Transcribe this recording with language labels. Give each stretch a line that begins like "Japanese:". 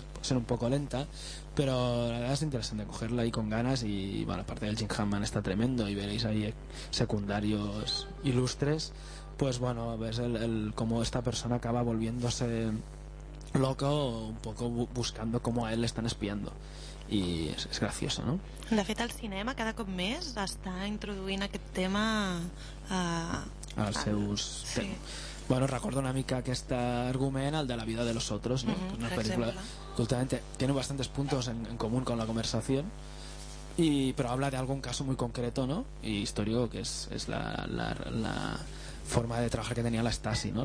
Spanish: Ser un poco lenta, pero la verdad es interesante cogerla ahí con ganas, y bueno, la parte del Jim Hammond está tremendo, y veréis ahí secundarios ilustres, pues bueno, ves el cómo esta persona acaba volviéndose loco, un poco buscando cómo a él le están espiando, y es gracioso, ¿no?
Catalan: De fet, el cinema cada cop més està introduint aquest tema als seus temes. Bueno, recordo una mica aquest argument, el de la vida de los otros, ¿no? Uh-huh,
Spanish: una película que últimamente tiene bastantes puntos en común con La Conversación, y pero habla de algún caso muy concreto, ¿no? Y histórico, que es la forma de trabajar que tenía la Stasi, ¿no?